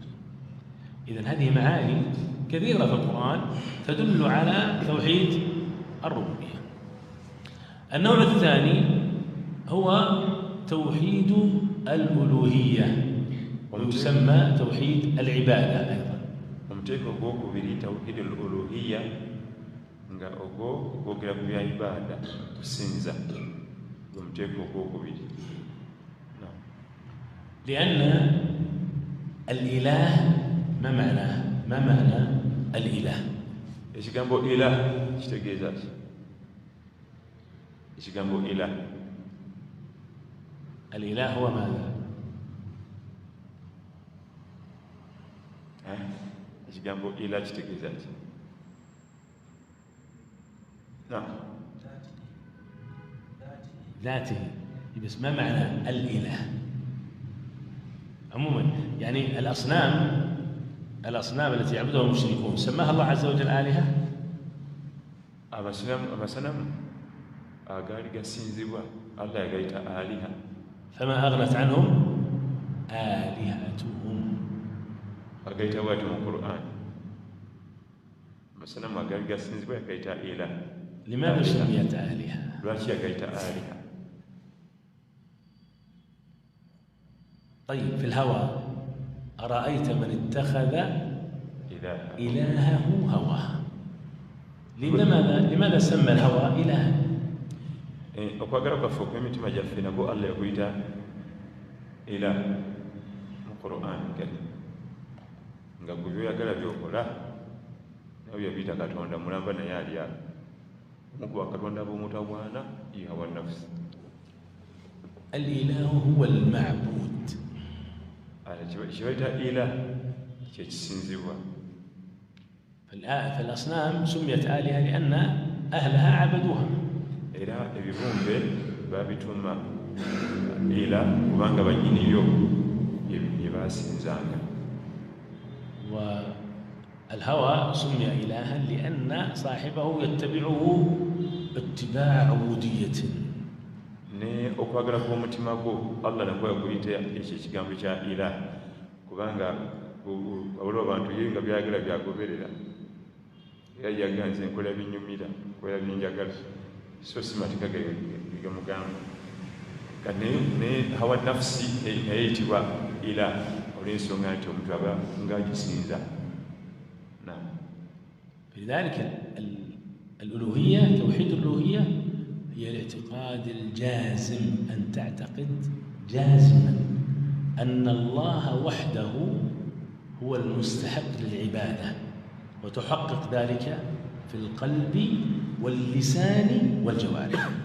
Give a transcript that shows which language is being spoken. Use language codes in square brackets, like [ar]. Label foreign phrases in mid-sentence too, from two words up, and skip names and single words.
[ar] إذن هذه معاني كثيرة في القرآن تدل على توحيد الربوبية. النوع الثاني هو توحيد الألوهية، ويسمى توحيد العبادة أيضا. [lg] Omuteko gwokubiri [ar] توحيد الألوهية [lg] nga ogwo gwogera ku bya ibada kusinza, omuteko gwokubiri. [ar] لأن الإله ما معناه؟ ما معنى الإله؟ [lg] Ekigambo ilah kitegeeza ki? Ekigambo ilah, [ar] الإله هو ماذا؟ [lg] ekigambo ilah kitegeeza ki? [ar] ذاته. بس ما معنى الإله؟ عموما يعني الأصنام التي يعبدها المشركون سماها الله عز وجل آلهة. [lg] amasanamu agaali gasinzibwa Allah yagayita aliha. [ar] فما أغنت عنهم آلهتهم. [lg] agayita bwati mu Qur'an, amasanamu agaali gasinzibwa yagayita ilah. [ar] لماذا سميت آلهة؟ [lg] lwaki yagayita aliha? [ar] طيب في الهوى أرأيت من اتخذ إلهه هواه. لماذا سمى الهوى إلها؟ [lg] okwagala kwaffe okw'emitima gyaffe nabwo Allah yakuyita ilah mu [ar] قرآن كريم, [lg] nga gwe byoyagala byokola nawe yabiyita katonda mulamba naye ali awo omu ku bakatonda b'omutawaana [ar] هوى نفس. الإله هو المعبود. [lg] kibayita ilah kyekisinzibwa. [ar] فالأصنام سميت آلهة لأن أهلها عبدوها. [lg] era ebibumbe babituma ila kubanga banyiniyo bye basinzanga. [ar] والهوى سمي إلها لأن صاحبه يتبعه اتباع عبودية. [lg] ne okwagala kw'omutima gwo Allah nakwo yakuyita ekyo ekigambo kya ilah kubanga waliwo abantu ye nga byagala byagoberera era yaganze enkola binyumira nkola byenjagala so si mateeka gegamugamba ne [ar] هوى نفس [lg] eyitibwa ilah olw'ensonga nti omuntu aba ng'agisinza. [ar] لذلك الألوهية توحيد الألوهية هي الاعتقاد الجازم أن تعتقد جازما أن الله وحده هو المستحق للعبادة وتحقق ذلك في القلب واللسان والجوارح.